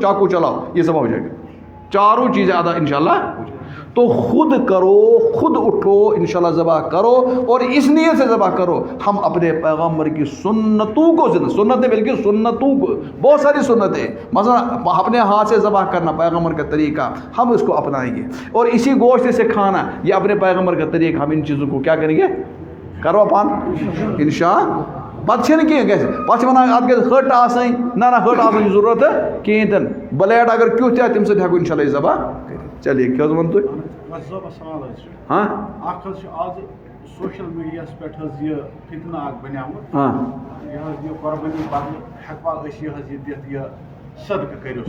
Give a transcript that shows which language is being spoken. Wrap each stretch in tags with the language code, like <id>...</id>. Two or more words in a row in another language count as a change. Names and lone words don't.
<ur>چاقو چلاؤ یہ سب ہو جائے گا 4 چیزیں ادا انشاءاللہ تو خود کرو خود اٹھو انشاءاللہ ذبح کرو اور اس نیت سے ذبح کرو ہم اپنے پیغمبر کی سنتوں کو سنتیں بلکہ سنتوں کو بہت ساری سنتیں مثلا اپنے ہاتھ سے ذبح کرنا پیغمبر کا طریقہ ہم اس کو اپنائیں گے اور اسی گوشت سے کھانا یہ اپنے پیغمبر کا طریقہ ہم ان چیزوں کو کیا کریں گے</ur> <ks>کرو پان انشاءاللہ پتہ چھنہ کینٛہہ گژھِ پتہ چھِ ونان اتھ گژھِ ہٹ آسٕنۍ نہ ہٹ آسٕنۍ ضروٗرت کِہیٖنۍ تہِ نہٕ بلیڈ اگر کیُتھ تہِ آسہِ تمہِ سۭتۍ ہٮ۪کو انشاء اللہ ذبح کٔرِتھ چلیے کیٛاہ حظ ووٚن تُہۍ ہاں اکھ حظ چھُ آز سوشل میڈیاہس پٮ۪ٹھ حظ یہِ فتنہٕ اکھ بنیومُت یہِ حظ یہِ قۄربٲنی بدلہٕ ہٮ۪کوا أسۍ یہِ حظ یہِ دِتھ یہِ صدقہٕ کٔرِو</ks>